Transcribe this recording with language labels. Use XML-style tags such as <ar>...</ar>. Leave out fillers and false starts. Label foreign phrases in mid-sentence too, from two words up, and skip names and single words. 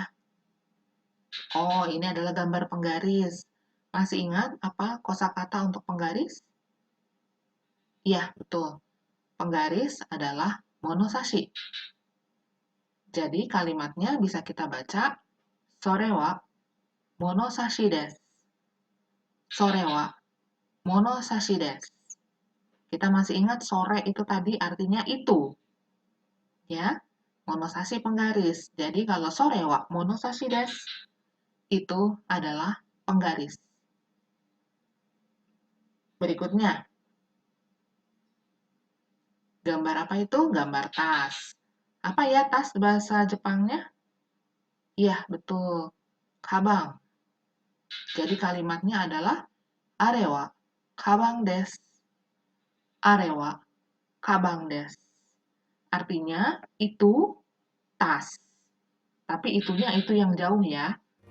<id>Oh, ini adalah gambar penggaris. Masih ingat apa kosakata untuk penggaris? Iya, betul. Penggaris adalah monosashi. Jadi kalimatnya bisa kita baca</id> <ja>それはものさしです. それはものさしです.</ja> <id>Kita masih ingat sore itu tadi artinya itu. Ya, monosashi penggaris. Jadi kalau</id> <ja>それはものさしです</ja> <id>itu adalah penggaris. Berikutnya, gambar apa itu? Gambar tas. Apa ya tas bahasa Jepangnya? Iya, betul. Kabang. Jadi kalimatnya adalah</id> <ja>あれはかばんです. あれはかばんです.</ja> <id>Artinya itu tas. Tapi itunya itu yang jauh ya.</id>